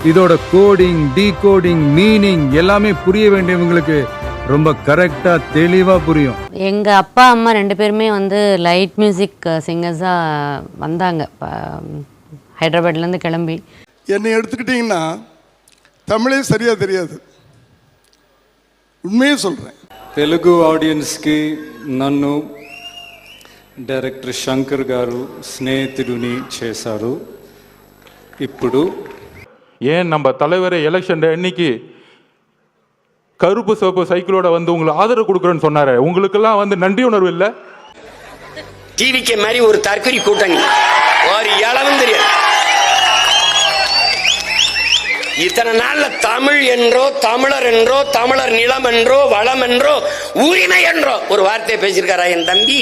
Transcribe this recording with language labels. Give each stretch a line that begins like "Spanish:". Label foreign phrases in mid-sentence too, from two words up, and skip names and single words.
Tamil: இதோட
English: coding, decoding, meaning
Tamil: எல்லாமே புரிய வேண்டியவங்களுக்கு ரொம்ப கரெக்டா தெளிவா புரியும். எங்க அப்பா அம்மா 2 பேருமே
English: light music singers
Tamil: வந்தாங்க ஹைதராபாத்ல இருந்து கிளம்பி. என்னை எடுத்துக்கிட்டீங்கன்னா தமிழே சரியா தெரியாது, உண்மையே சொல்றேன்.
Telugu: తెలుగు ఆడియన్స్కి నన్ను డైరెక్టర్ శంకర్ గారు స్నేహితుడిని చేశారు. ఇప్పుడు
Tamil: ஏன் நம்ம தலைவரை எலெக்ஷன் அன்னைக்கு கருப்பு சிவப்பு சைக்கிளோட உங்களுக்கு ஆதரவு கொடுக்குறேன்னு சொன்னாரு. உங்களுக்கெல்லாம் நன்றி உணர்வு இல்ல? டிவிக்கு மாதிரி ஒரு தற்கொலை கூட்டணி ஒரு இளவும் தெரியாது. இத்தனை நாள்ல தமிழ் என்றோ தமிழர் என்றோ தமிழர் நிலம் என்றோ வளம் என்றோ உரிமை என்றோ ஒரு வார்த்தையை பேசியிருக்காரா என் தம்பி?